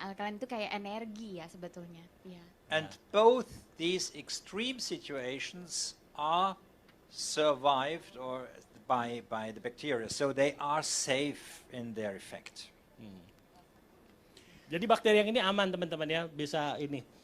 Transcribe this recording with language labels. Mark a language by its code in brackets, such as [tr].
[id] Alkaline itu kayak energi ya sebetulnya. Ya. [en] And both these extreme situations are survived or by the bacteria, so they are safe in their effect. [id] Jadi bakteri yang ini aman teman-teman ya, bisa ini.